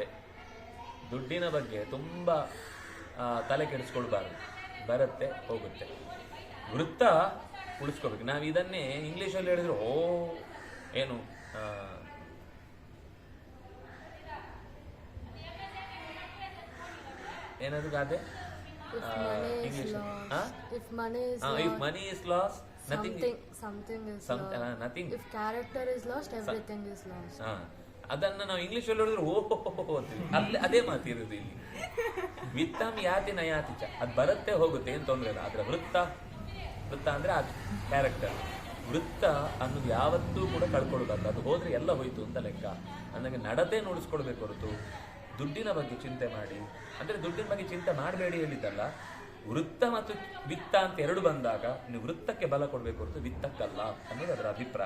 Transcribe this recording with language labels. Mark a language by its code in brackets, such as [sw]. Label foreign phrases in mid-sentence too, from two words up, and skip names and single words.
[kn] ದುಡ್ಡಿನ ಬಗ್ಗೆ ತುಂಬ ತಲೆ ಕೆಡಿಸ್ಕೊಳ್ಬಾರ್ದು, ಬರುತ್ತೆ ಹೋಗುತ್ತೆ. ವೃತ್ತ ಉಳಿಸ್ಕೋಬೇಕು. ನಾವು ಇದನ್ನೇ ಇಂಗ್ಲೀಷಲ್ಲಿ ಹೇಳಿದ್ರು, ಏನು ಏನದು ಗಾದೆ ಇಂಗ್ಲಿಷ್, [en] if money is lost, something is nothing. If character is lost, everything is lost. [kn] ಅದನ್ನ ನಾವು ಇಂಗ್ಲಿಷ್ ಅಲ್ಲಿ ಹೇಳಿದ್ರೆ ಓಹೋ ಅಂತೀವಿ. ಅಲ್ಲಿ ಅದೇ ಮಾತಿರೋದು ಇಲ್ಲಿ. [sa] ವಿತ್ತಂ ಯಾತಿ ನಯಾತಿ ಚ, [kn] ಅದು ಬರುತ್ತೆ ಹೋಗುತ್ತೆ, ಏನು ತೊಂದರೆ ಇಲ್ಲ. ಆದ್ರೆ ವೃತ್ತ ಅಂದ್ರೆ ಅದು ಕ್ಯಾರೆಕ್ಟರ್. ವೃತ್ತ ಅನ್ನೋದು ಯಾವತ್ತೂ ಕೂಡ ಕಳ್ಕೊಳ್ಬಾರ್ದು. ಅದು ಹೋದ್ರೆ ಎಲ್ಲ ಹೋಯ್ತು ಅಂತ ಲೆಕ್ಕ. ನನಗೆ ನಡತೆ ನೋಡಿಸ್ಕೊಳ್ಬೇಕು ಹೊರತು ದುಡ್ಡಿನ ಬಗ್ಗೆ ಚಿಂತೆ ಮಾಡಿ, ಅಂದ್ರೆ ದುಡ್ಡಿನ ಬಗ್ಗೆ ಚಿಂತೆ ಮಾಡಬೇಡಿ ಹೇಳಿದ್ದಲ್ಲ. ವೃತ್ತ ಮತ್ತು ವಿತ್ತ ಅಂತ ಎರಡು ಬಂದಾಗ ನೀವು ವೃತ್ತಕ್ಕೆ ಬಲ ಕೊಡಬೇಕು ಹೊರತು ವಿತ್ತಕ್ಕಲ್ಲ ಅನ್ನೋದು ಅದರ ಅಭಿಪ್ರಾಯ.